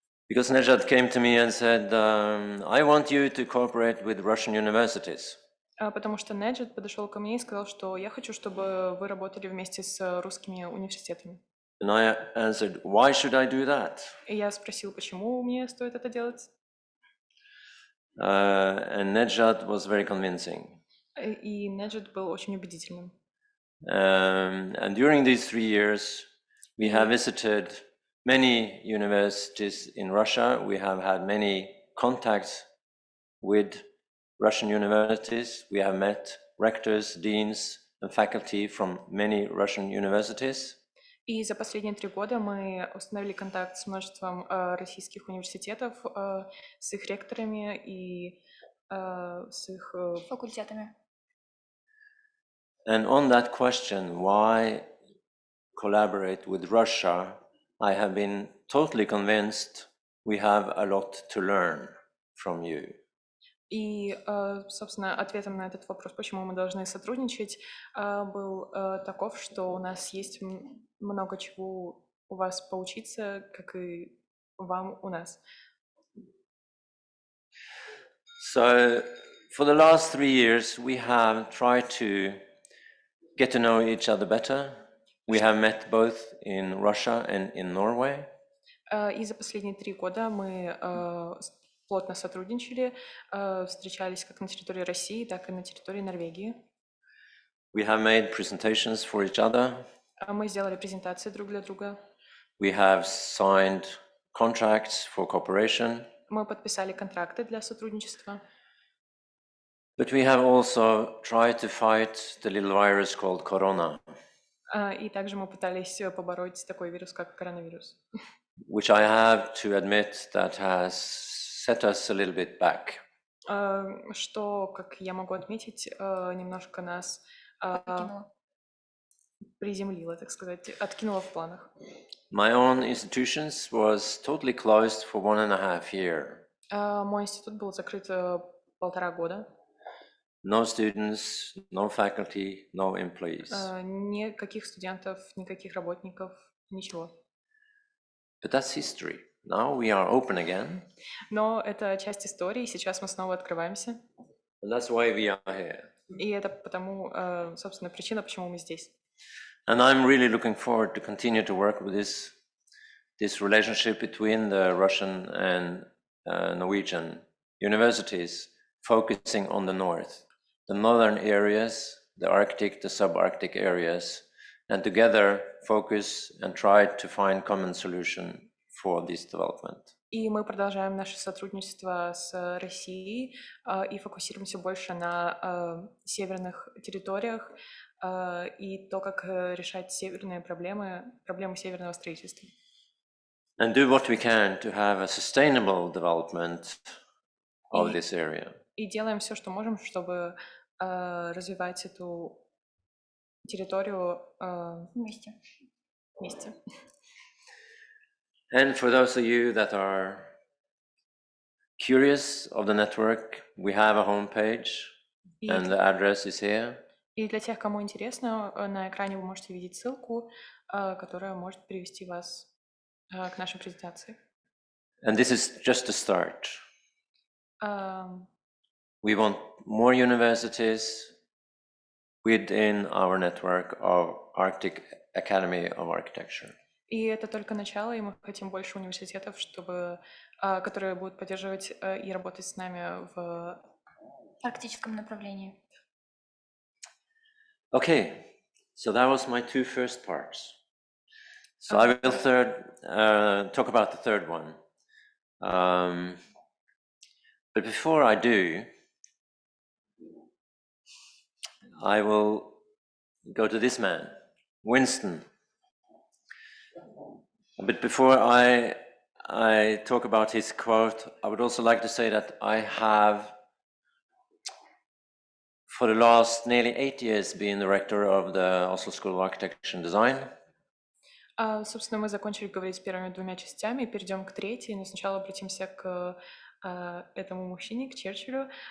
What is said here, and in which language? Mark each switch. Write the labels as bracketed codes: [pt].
[en] Because Nejad came to me and said, I want you to cooperate with Russian universities. [ru] Потому что Неджат подошел ко мне и сказал, что я хочу, чтобы вы работали вместе с русскими университетами. [en] And I answered, why should I do that? [ru] И я спросил, почему мне стоит это делать? [en] And Nejad was very convincing. [ru] И Неджат был очень убедительным. [en] And during these 3 years, we have visited many universities in Russia. We have had many contacts with Russian universities. We have met rectors, deans, and faculty from many Russian universities. [ru] И за последние 3 года мы установили контакт с множеством российских университетов, с их ректорами и с их факультетами. [en] And on that question, why collaborate with Russia, I have been totally convinced we have a lot to learn from you. [ru] И, собственно, ответом на этот вопрос, почему мы должны сотрудничать, был таков, что у нас есть много чего у вас поучиться, как и вам у нас. [en] So, for the last 3 years, we have tried to get to know each other better. We have met both in Russia and in Norway. [ru] И за последние 3 года мы плотно сотрудничали, встречались как на территории России, так и на территории Норвегии. [en] We have made presentations for each other. [ru] Мы сделали презентации друг для друга. [en] We have signed contracts for cooperation. [ru] Мы подписали контракты для сотрудничества. [en] But we have also tried to fight the little virus called corona. [ru] И также мы пытались побороть такой вирус, как коронавирус. [en] Which I have to admit that has set us a little bit back. [ru] Что, как я могу отметить, немножко нас приземлило, так сказать, откинуло в планах. [en] My own institutions was totally closed for 1.5 years. [ru] Мой институт был закрыт 1,5 года. [en] no students, no faculty, no employees. [ru] Никаких студентов, никаких работников, ничего. [en] But that's history. Now we are open again. [ru] Но это часть истории, сейчас мы снова открываемся. [en] And that's why we are here. [ru] И это потому, собственно, причина, почему мы здесь. [en] And I'm really looking forward to continue to work with this relationship between the Russian and Norwegian universities, focusing on the north, the northern areas, the Arctic, the subarctic areas, and together focus and try to find common solution for this development. [ru] И мы продолжаем наше сотрудничество с Россией и фокусируемся больше на северных территориях и то, как решать северные проблемы северного строительства. [en] And do what we can to have a sustainable development of this area. [ru] И делаем все, что можем, чтобы развивать эту территорию вместе. [en] And for those of you that are curious of the network, we have a homepage, and the address is here. [ru] И для тех, кому интересно, на экране вы можете видеть ссылку, которая может привести вас к нашей презентации. [en] And this is just a start. We want more universities within our network of Arctic Academy of Architecture. [ru] И это только начало, и мы хотим больше университетов, которые будут поддерживать и работать с нами в арктическом направлении. [en] Okay, so that was my two first parts. So I will talk about the third one. But before I do, I will go to this man, Winston. But before I talk about his quote, I would also like to say that I have, for the last nearly 8 years, been the rector of the Oslo School of Architecture and Design. [ru] Собственно, мы закончили говорить с первыми двумя частями, перейдем к третьей, но сначала обратимся к этому мужчине, к Черчиллю.